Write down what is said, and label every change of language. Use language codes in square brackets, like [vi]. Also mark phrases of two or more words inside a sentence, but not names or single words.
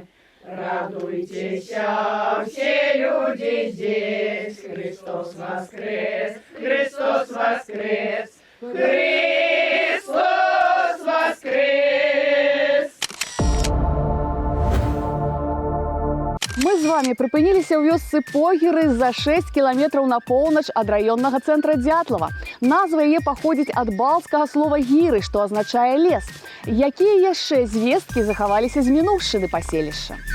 [ru] Радуйтесь, все люди здесь, Христос воскрес, Христос воскрес, Христос воскрес. [be] Мы з словамі прыпыніліся ў вёсцы Погеры за 6 кіламетраў на поўнач ад раённага цэнтра Дятлава. Назва яе паходзіць ад балцкага слова «гіры», што азначае лес. Якія яшчэ звесткі захаваліся з мінуўшчыны паселішча?